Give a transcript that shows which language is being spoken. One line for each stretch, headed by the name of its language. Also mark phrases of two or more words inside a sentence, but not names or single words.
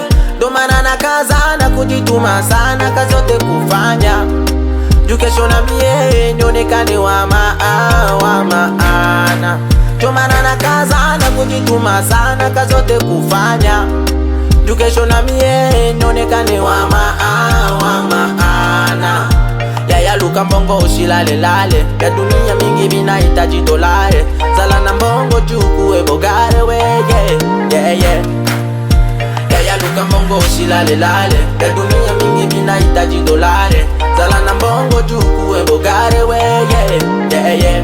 Swahili: Domana na kazana kujituma sana, kazi yote kufanya juu kesho na mie nionekane wa maana. Domana na kazana kujituma sana, kazi yote kufanya juu kesho na mie nionekane wa maana. Yaya
Lingala: luka mbongo
Swahili: ushilale lale, ya dunia mingi binahitaji dolare.
Lingala: Zala na mbongo
Swahili: juu kuwe bogare we,
English: yeah, yeah.
Swahili: Yaya
Lingala: luka mbongo
Swahili: ushilale lale, ya dunia mingi binahitaji dolare.
Lingala: Zala na mbongo
Swahili: juu kuwe bogare we,
English: yeah, yeah.